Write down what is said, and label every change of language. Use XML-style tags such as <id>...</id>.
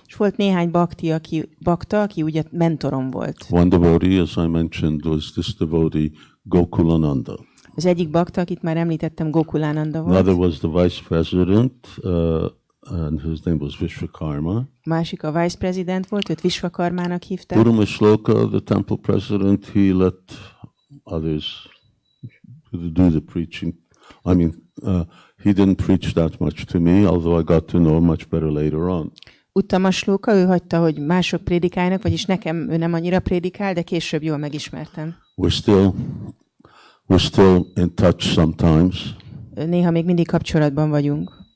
<hu>És volt néhány bakta, aki ugye mentorom volt.</hu> <en>One devotee, as I mentioned, was this devotee Gokulananda.</en> <hu>Az egyik bakta, akit már említettem, Gokulánanda</hu> <en>Another</en> <hu>volt.</hu> <en>was the vice president, and his name was Vishwakarma.</en> <hu>Másik a vice president volt, őt Vishwakarmának hívták.</hu> <en>Purumashloka, the temple president, he let others do the preaching. I mean, he didn't preach that much to me, although I got to know much better later on.</en> <hu>Uttamaslóka, ő hagyta, hogy mások prédikálnak, vagyis nekem ő nem annyira prédikál, de később jól megismertem.</hu> <en>We're still in touch sometimes.</en> <hu>Néha még mindig kapcsolatban vagyunk.</hu>